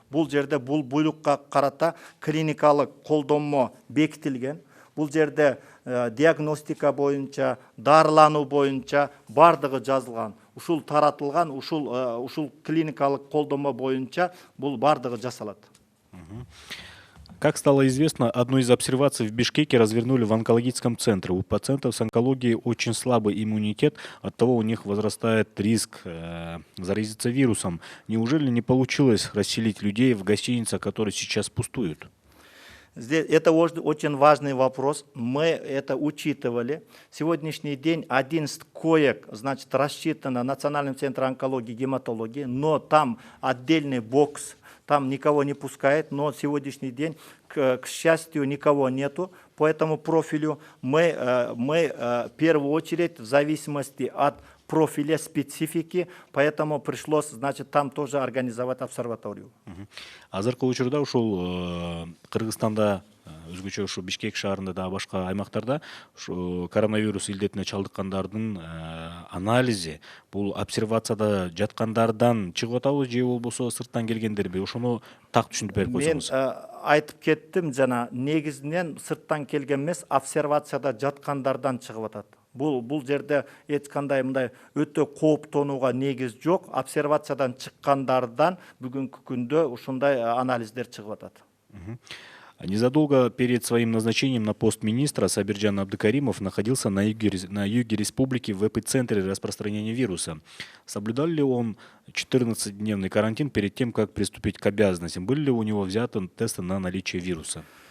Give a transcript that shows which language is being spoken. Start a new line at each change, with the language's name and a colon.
Kyrgyz: Бул жерде бул буйрукка карата клиникалык колдонмо бекитилген. Бул жерде диагностика боюнча, дарылануу боюнча бардыгы жазылган. Ушул таратылган, ушул клиникалык колдонмо боюнча бул бардыгы жасалат.
Russian: Как стало известно, одну из обсерваций в Бишкеке развернули в онкологическом центре. У пациентов с онкологией очень слабый иммунитет, оттого у них возрастает риск заразиться вирусом. Неужели не получилось расселить людей в гостиницах, которые сейчас пустуют? Это очень важный вопрос. Мы это учитывали. Сегодняшний день 11 коек, значит, рассчитано Национальным центром онкологии и гематологии, но там отдельный бокс, там никого не пускает, но сегодняшний день, к счастью, никого нету. По этому профилю мы в первую очередь в зависимости от профиля, специфики, поэтому пришлось, значит, там тоже организовать обсерваторию.
Kyrgyz: Азыркы учурда ушул Кыргызстанда, өзгөчө ушу Бишкек шаарында да башка аймактарда ушу коронавирус илдетине чалдыккандардын анализи бул обсервацияда жаткандардан чыгып атабы же болбосо сырттан келгендерби? Ошону так түшүндүрүп берип койсоңуз. Мен айтып кеттим жана, негизинен сырттан келген эмес, обсервацияда жаткандардан чыгып атат. Бул жерде эч кандай мындай өтө кооптонууга негиз жок. Обсервациядан чыккандардан бүгүнкү күндө ушундай анализдер чыгып атат.
Russian: Незадолго перед своим назначением на пост министра Сабиржан Абдыкаримов находился на юге республики в эпицентре распространения вируса. Соблюдал ли он 14-дневный карантин перед тем, как приступить к обязанностям? Были ли у него взяты тесты на наличие вируса?